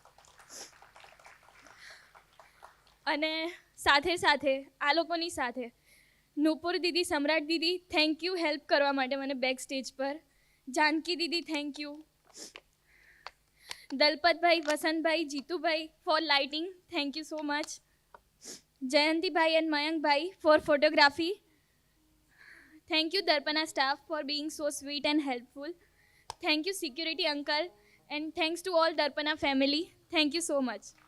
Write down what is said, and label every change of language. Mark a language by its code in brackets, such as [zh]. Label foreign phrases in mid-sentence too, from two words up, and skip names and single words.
[gu] અને સાથે સાથે આ લોકોની સાથે નૂપુર દીદી, સમ્રાટ દીદી, [en] thank you help [gu] કરવા માટે મને [en] back stage [gu] પર. જાનકી દીદી, [en] thank you. દલપતભાઈ, વસંતભાઈ, જીતુભાઈ for lighting, thank you so much. જયંતીભાઈ એન્ડ મયંકભાઈ for photography. thank you દર્પણા સ્ટાફ ફોર being so sweet and helpful. Thank you security uncle, and thanks to all Darpana family. Thank you so much.